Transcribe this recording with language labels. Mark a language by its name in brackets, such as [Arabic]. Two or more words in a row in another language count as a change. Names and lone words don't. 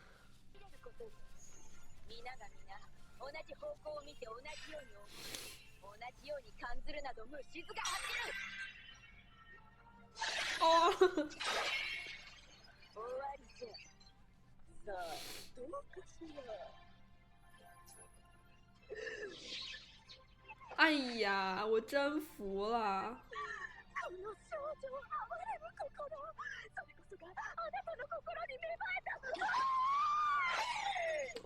[Japanese] 皆が皆同じ方向を見て同じように思う。同じように感ずるなど無静が走る。哦，終わりじゃ。さあ、どうかしら。 [Chinese] 哎呀，我真服了！ [Japanese] この少女を哀れむ心、それこそがあなたの心に芽生えた。